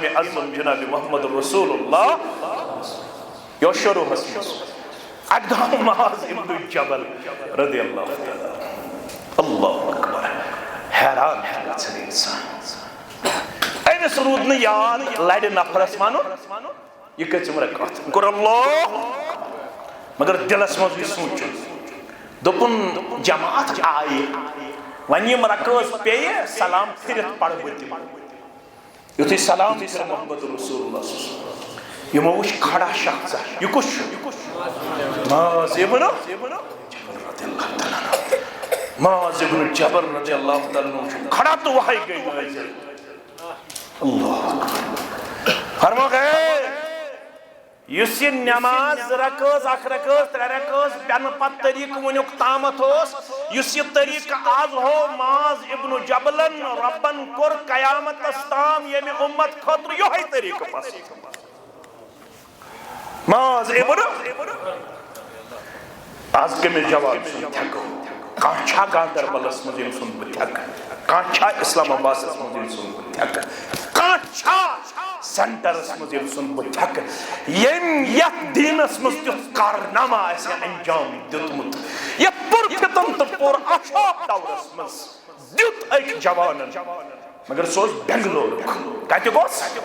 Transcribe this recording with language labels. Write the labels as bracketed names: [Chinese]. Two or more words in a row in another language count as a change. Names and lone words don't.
[Kashmiri] اعظم جناب [Arabic] محمد رسول اللہ [Kashmiri] یہ شروع حسن اقدام معاذ ابن جبل [Arabic] رضی اللہ تعالی اللہ اکبر [Kashmiri] حیران ہے گژھان انسان أمس روٗد نہٕ یاد لڑِ نفرس وَنُن یہِ کٔژِم رکعت کوٚر اللہ مگر دلس منٛز یہِ سونٛچُن دوٚپُن جماعت آیہِ وۄنۍ یِم رکعت پیٚیہِ سلام پھِرِتھ پرٕ بہٕ تہِ یُتھُے سلام کٔر [Arabic] محمد رسول اللہ [Kashmiri] یِمو وٕچھ کھڑا شخص یہِ کُس چھُ معاذ ابن معاذ ابن جبل [Arabic] رضی اللہ تعالیٰ عنہ [Kashmiri] چھُ کھڑا تو وحی گئی نازل اللہ فرمو گئے یُس یہِ نماز رکٲژ اکھ رکٲژ ترٛےٚ رکٲژ پٮ۪نہٕ پتہٕ طریٖقہٕ وٕنیُک تامتھ اوس یُس یہِ طریٖقہٕ آز ہو معاذ ابن جبلن ربن کوٚر قیامتس تام ییٚمہِ اُمت خٲطرٕ یِہوٚے طریٖقہٕ پسنٛد معاذ ابن آز کٔمِس جواب سُنٛد تھٮ۪کو کانٛہہ چھا گاندربلس منٛز ییٚمہِ سُنٛد بہٕ تھٮ۪کہٕ کانٛہہ چھا اسلام آبادس منٛز ییٚمہِ سُنٛد بہٕ تھٮ۪کہٕ کانٛہہ چھا سینٹرس منٛز ییٚمہِ سُنٛد بہٕ تھٮ۪کہٕ ییٚمۍ یتھ دیٖنس منٛز تیُتھ کارنامہ آسہِ انجام دیُتمُت یتھ پُرفتن تہٕ پوٗرٕ آشاپ ٹاورس منٛز دیُت أکۍ جوانن مگر سُہ اوس بنگلورُک کتیُک اوس